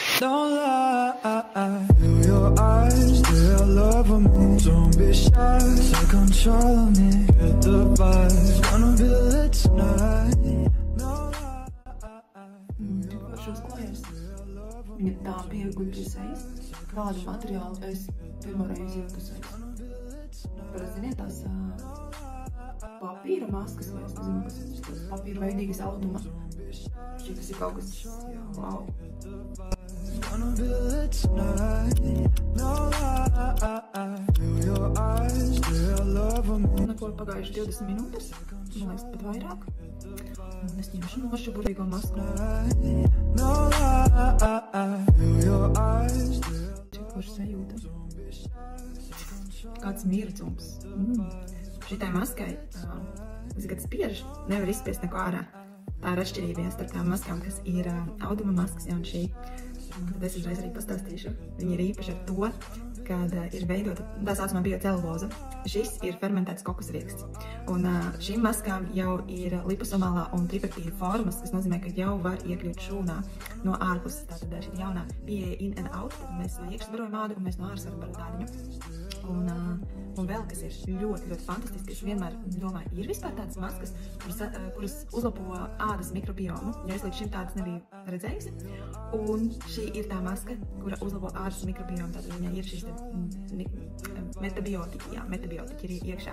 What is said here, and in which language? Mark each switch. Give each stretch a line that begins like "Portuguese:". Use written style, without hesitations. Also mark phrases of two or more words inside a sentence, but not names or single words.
English: Don't lie. Feel your eyes, they're loving me. Don't be shy, take control of me. Get the vibes, gonna be lit tonight. No lie.
Latvian: Šos klājās. Viņa tā pieguļ pie sejas. Kādu materiālu es pirmoreiz jūtu sejas. Parasti, ziniet, tās papīra maskas, vai es nezinu, kas tas papīra veidīgas auduma. Šis ir kaut kas, wow.
English: Gonna be lit tonight. No lie. Feel your eyes, they're loving me.
Latvian: Neko pagājuši 20 minūtes, man liekas pat vairāk. Un es ņemšu nošu burvīgo masku.
English: No lie. Feel your eyes,
Latvian: Cik forši sajūta. Kāds mirdzums. Šitai maskai, kad spiež, nevar izspiest neko ārā. Tā ir atšķirība starp tām maskām, kas ir auduma maskas, un šī. Tad es uzreiz arī pastāstīšu. Viņi ir īpaši ar to, kad ir veidota tā saucamā bioceluloza. Šis ir fermentēts kokosrieksts. Un šīm maskām jau ir liposomālā un tripeptīda formas, kas nozīmē, ka jau var iekļūt šūnā no ārpuses. Tātad šī jaunā pieeja
English: in and out,
Latvian: tad mēs no iekšas barojam ādu un mēs no āras varam barot ādiņu. Un vēl, kas ir ļoti, ļoti fantastiski, es vienmēr domāju, ir vispār tādas maskas, kuras uzlabo ādas mikrobiomu, jo es līdz šim tādas nebiju redzējusi. Un šī ir tā maska, kura uzlabo ādas mikrobiomu, tātad viņai ir šīs metabiotiķi ir iekšā.